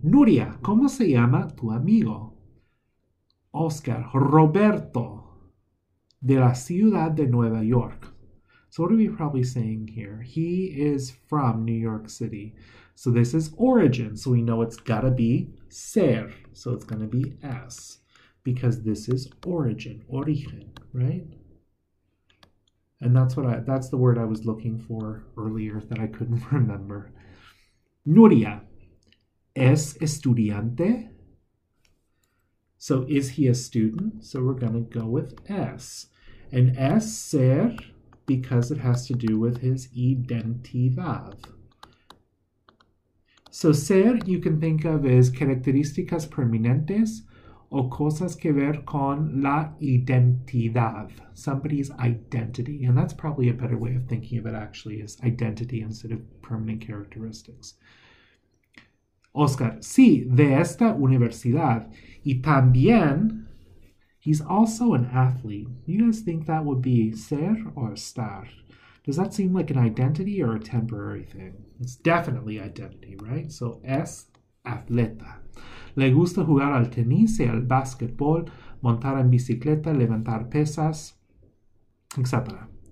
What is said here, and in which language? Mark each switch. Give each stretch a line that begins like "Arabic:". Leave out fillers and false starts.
Spanish: Nuria, ¿cómo se llama tu amigo? Oscar, Roberto, de la ciudad de Nueva York.
English: So what are we probably saying here? He is from New York City. So this is origin. So we know it's got to be ser. So it's going to be es. Because this is origin, origen, right? And that's the word I was looking for earlier that I couldn't remember.
Spanish: Nuria, ¿es estudiante?
English: So is he a student? So we're going to go with es. And es ser because it has to do with his identidad. So ser you can think of as
Spanish: características permanentes o cosas que ver con la identidad,
English: somebody's identity. And that's probably a better way of thinking of it actually is identity instead of permanent characteristics.
Spanish: Oscar, sí, de esta universidad. Y también,
English: he's also an athlete. You guys think that would be ser or estar? Does that seem like an identity or a temporary thing? It's definitely identity, right?
Spanish: So, es atleta. Le gusta jugar al tenis y al básquetbol, montar en bicicleta, levantar pesas, etc.